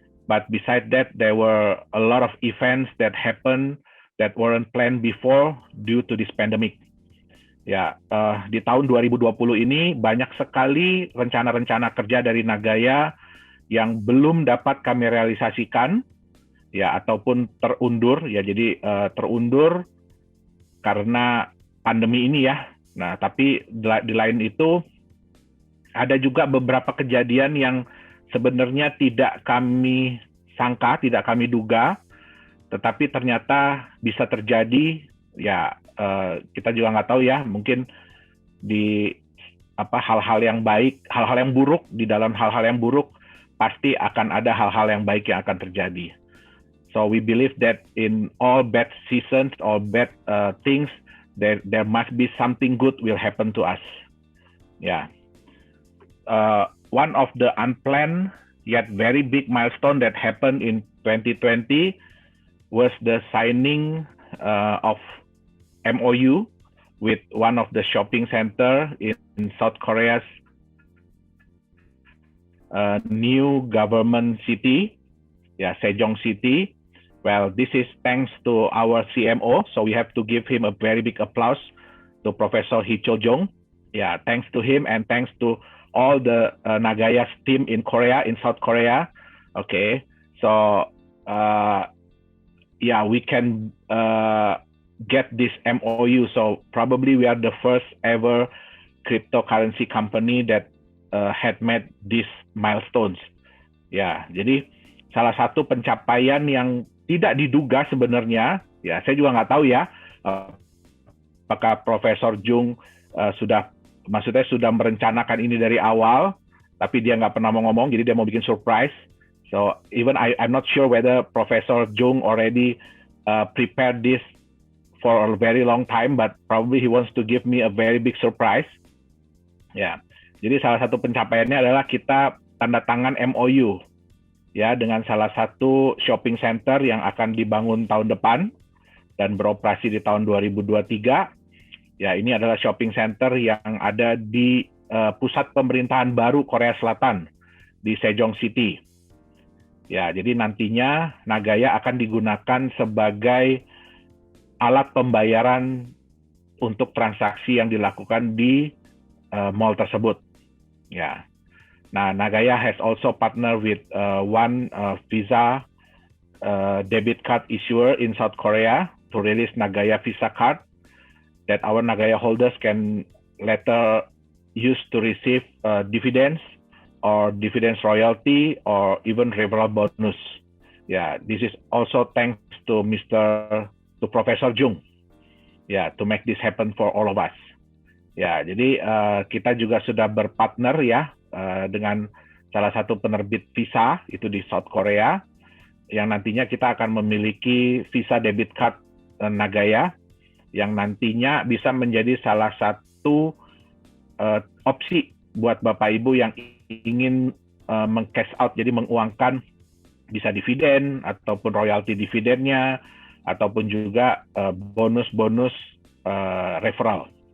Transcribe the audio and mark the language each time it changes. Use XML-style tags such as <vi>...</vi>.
<en>But besides that, there were a lot of events that happened that weren't planned before due to this pandemic.</en> <id>Ya, di tahun 2020 ini banyak sekali rencana-rencana kerja dari Nagaya yang belum dapat kami realisasikan. Ya, ataupun terundur ya, jadi terundur karena pandemi ini ya. Nah, tapi di lain itu ada juga beberapa kejadian yang sebenarnya tidak kami sangka, tidak kami duga, tetapi ternyata bisa terjadi. Ya, kita juga nggak tahu ya, mungkin di hal-hal yang baik, hal-hal yang buruk, di dalam hal-hal yang buruk pasti akan ada hal-hal yang baik yang akan terjadi.</id> <en>So we believe that in all bad seasons or bad things, there must be something good will happen to us. Yeah. one of the unplanned yet very big milestone that happened in 2020 was the signing of MOU with one of the shopping center in South Korea's new government city, Sejong City. Well, this is thanks to our CMO, so we have to give him a very big applause to Professor Hee Cho-jong. Yeah, thanks to him and thanks to all the Nagaya's team in Korea, in South Korea. Okay, so we can get this MOU. So probably we are the first ever cryptocurrency company that had met these milestones.</en> <id>Ya, jadi salah satu pencapaian yang tidak diduga sebenarnya, ya saya juga nggak tahu ya, apakah Profesor Jung sudah merencanakan ini dari awal, tapi dia nggak pernah mau ngomong, jadi dia mau bikin surprise.</id> <en>So even I'm not sure whether Professor Jung already prepared this for a very long time, but probably he wants to give me a very big surprise.</en> <id>Ya, jadi salah satu pencapaiannya adalah kita tanda tangan MOU ya dengan salah satu shopping center yang akan dibangun tahun depan dan beroperasi di tahun 2023. Ya, ini adalah shopping center yang ada di pusat pemerintahan baru Korea Selatan di Sejong City. Ya, jadi nantinya Nagaya akan digunakan sebagai alat pembayaran untuk transaksi yang dilakukan di mall tersebut. Ya.</id> <en>Nah, Nagaya has also partnered with one Visa debit card issuer in South Korea to release Nagaya Visa card that our Nagaya holders can later use to receive dividends or dividends royalty or even referral bonus. Yeah, this is also thanks to Professor Jung. Yeah, to make this happen for all of us.</en> <id>Ya, jadi kita juga sudah berpartner ya dengan salah satu penerbit visa itu di South Korea yang nantinya kita akan memiliki visa debit card Nagaya yang nantinya bisa menjadi salah satu opsi buat Bapak Ibu yang ingin meng-cash out, jadi menguangkan bisa dividen ataupun royalti dividennya ataupun juga bonus-bonus referral.</id>